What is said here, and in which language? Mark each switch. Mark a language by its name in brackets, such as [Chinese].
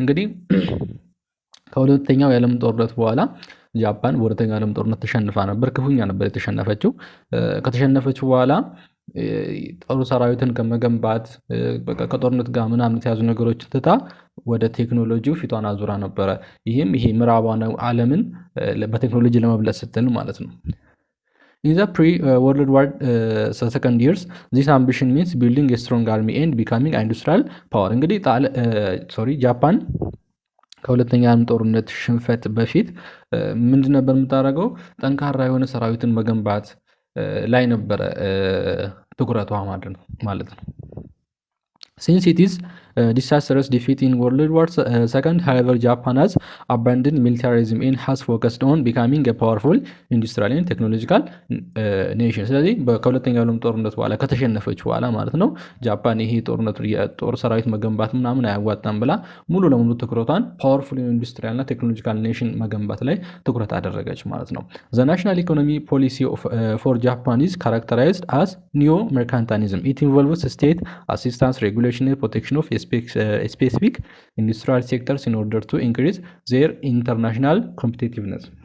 [Amharic] እንግዲህ ከሁለተኛው የዓለም ጦርነት በኋላ ጃፓን በሁለተኛው የዓለም ጦርነት ተሸንፋ ነበር። ክፉኛ ነበር የተሸነፈችው። ከተሸነፈችው በኋላ ጦር ሰራዊትን ከመገንባት ከጦርነት ጋር ምናምን የተያዙ ነገሮች ትታ ወደ ቴክኖሎጂው ፊቷን አዙራ ነበረ። ይሄ ምዕራባን ዓለምን በቴክኖሎጂ ለመብለጥ ስትል ማለት ነው። [English] In the pre-World War II years, this ambition means building a strong army and becoming an industrial power. [Amharic] እንግዲህ ጃፓን ከሁለተኛ ዓለም ጦርነት ሽንፈት በፊት ምንድን ነበር የምታደርገው? ጠንካራ የሆነ ሰራዊትን መገንባት ላይ ነበረ ትኩረቷ ማለት ነው። [English] Since it is disastrous defeat in World War II, however, Japan has abandoned militarism and has focused on becoming a powerful industrial and technological nation. [Amharic] ስለዚህ ከሁለተኛው ዓለም ጦርነት በኋላ ከተሸነፈች በኋላ ማለት ነው ጃፓን ይሄ ጦር ሰራዊት መገንባት ምናምን አያዋጣም ብላ ሙሉ ለሙሉ ትኩረቷን ፓወርፉል ኢንዱስትሪያል እና ቴክኖሎጂካል ኔሽን መገንባት ላይ ትኩረት አደረገች ማለት ነው። [English] The national economy policy for Japan is characterized as neo-mercantilism. It involves state assistance, regulation and protection of specific industrial sectors in order to increase their international competitiveness.